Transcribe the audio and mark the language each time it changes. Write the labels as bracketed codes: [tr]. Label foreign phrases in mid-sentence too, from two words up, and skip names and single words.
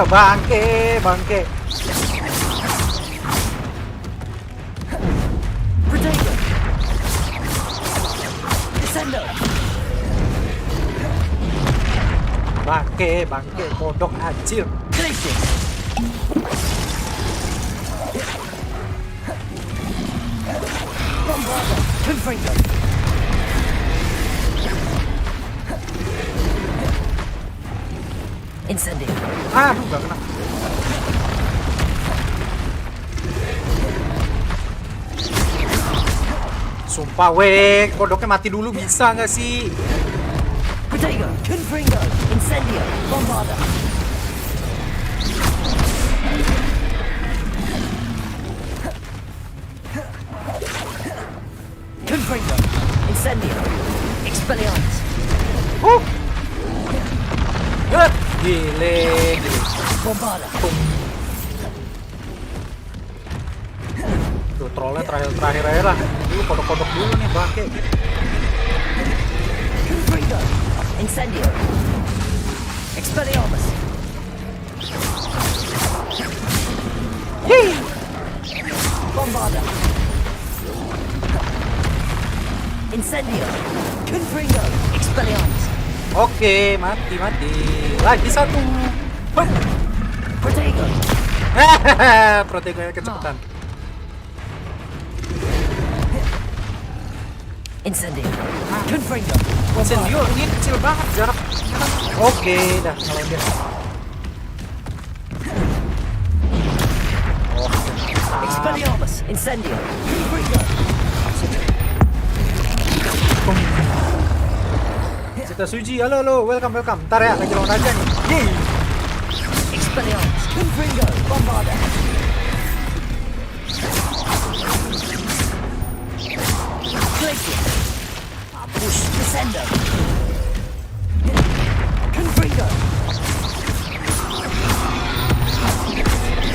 [id] Bangke. Protego. Descendo. Bangke. Kodok anjir. Glacier. Bombarda. Confringo. Incendio. Aduh, gak kena. Sumpah weh, kodoknya mati dulu bisa nggak sih? Protego. Confringo. Incendio. Bombarda. Confringo. Incendio. Expelliarmus. Gile. Bombarda. Tuh trollnya terakhir aja lah. Dulu kodok-kodok dulu nih bangke. Confringo. Incendio. Expelliarmus. Yee! Bombarda. Incendio. Confringo. Expelliarmus. Oke, mati. Lagi satu. Protego. Protegonya kecepatan. Incendio. Confringo. Incendio ini kecil banget jarak. Oke, dah kalau dia. Expelliarmus. Incendio. Confringo. Cita Suji, halo, welcome. Ntar ya, lagi lawan aja nih. Yeay. Expelliarmus. Confringo. Bombarda. Glacier. Mampus. Descendo. Confringo.